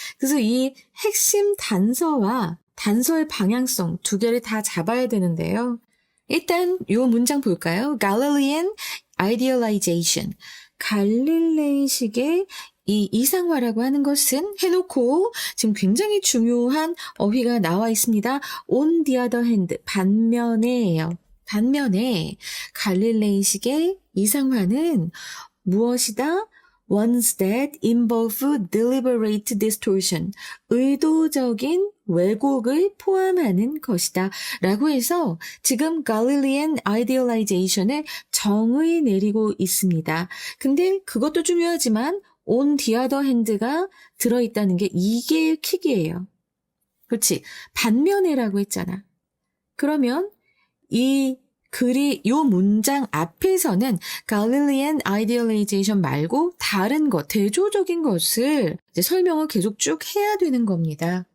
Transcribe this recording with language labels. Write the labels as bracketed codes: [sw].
[ko] 그래서 이 핵심 단서와 단서의 방향성 두 개를 다 잡아야 되는데요. 일단 이 문장 볼까요? Galilean idealization. 갈릴레이식의 이 이상화라고 하는 것은 해놓고 지금 굉장히 중요한 어휘가 나와 있습니다. [en] On the other hand, [ko] 반면에예요. 반면에 갈릴레이식의 이상화는 무엇이다? [en] Ones that involve deliberate distortion, [ko] 의도적인 왜곡을 포함하는 것이다. 라고 해서 지금 Galilean idealization을 정의 내리고 있습니다. 근데 그것도 중요하지만 [en] on the other hand [ko] 가 들어있다는 게 이게 킥이에요. 그렇지? 반면에라고 했잖아. 그러면 이 문장 앞에서는 Galilean idealization 말고 다른 것, 대조적인 것을 이제 설명을 계속 쭉 해야 되는 겁니다.